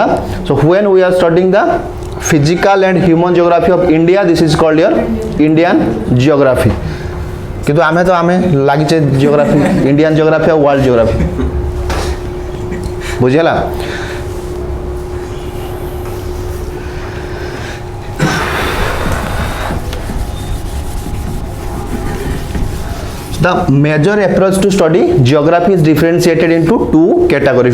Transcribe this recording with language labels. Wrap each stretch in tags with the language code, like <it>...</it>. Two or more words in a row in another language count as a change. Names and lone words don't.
<en>So when we are studying the physical and human geography of India, this is called your Indian geography.</en> <or>କିନ୍ତୁ ଆମେ ତ ଆମେ ଲାଗି ଛେ geography,</or> <en>Indian geography</en> <or>और</or> <en>world geography.</en> <or>बुझिला?</or> <en>The major approach to study geography is differentiated into two categories.</en>